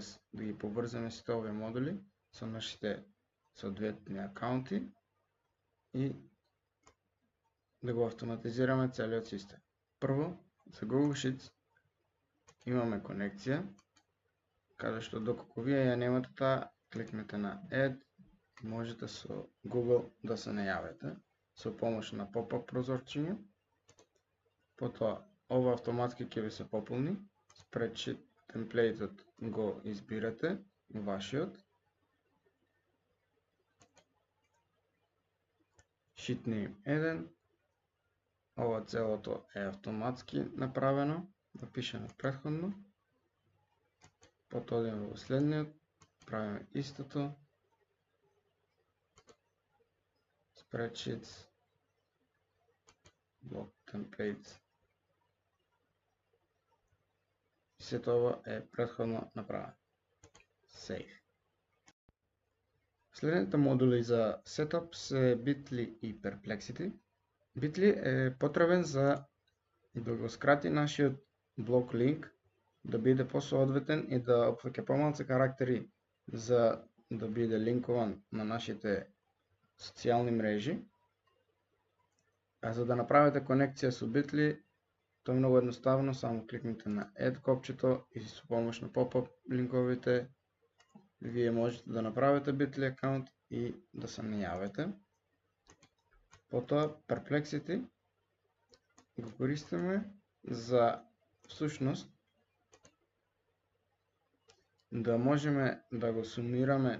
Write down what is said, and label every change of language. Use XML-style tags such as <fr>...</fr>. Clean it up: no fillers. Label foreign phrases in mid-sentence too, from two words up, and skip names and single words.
<mk>да ги поврземе сите овие модули со нашите соодветни акаунти и да го автоматизираме целиот систем. Прво, за Google Sheets имаме конекција, каде што доколку вие ја немате таа, кликнете на Add, можете со Google да се најавите со помош на pop-up прозорчиња. Потоа, ова автоматски ќе ви се пополни, Spreadsheet темплейтот го избирате, вашиот.</mk> <en>Sheet name 1.</en> <mk>Ова целото е автоматски направено, напишано претходно. Потоа одиме во следниот, правиме истото</mk> <en>spreadsheets, blog templates.</en> <mk>Сето ова е претходно направено. Save. Следните модули за setup се Bitly и Perplexity. Bitly е потребен за да го скрати нашиот блог линк, да биде посоодветен и да опфаќа помалку карактери за да биде линкован на нашите социјални мрежи. А за да направите конекција со Bitly, тоа е многу едноставно, само кликнете на Add копчето и со помош на pop-up линковите вие можете да направите Bitly акаунт и да се најавите. Потоа Perplexity го користиме за всушност да можеме да го сумираме</mk>